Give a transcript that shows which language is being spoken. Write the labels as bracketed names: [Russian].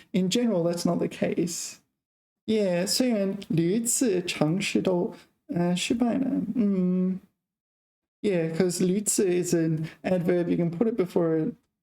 [English] In general, that's not the case. [Chinese] Yeah, 虽然屡次尝试都失败了. [English] Yeah, because 屡次 is an adverb. You can put it before it.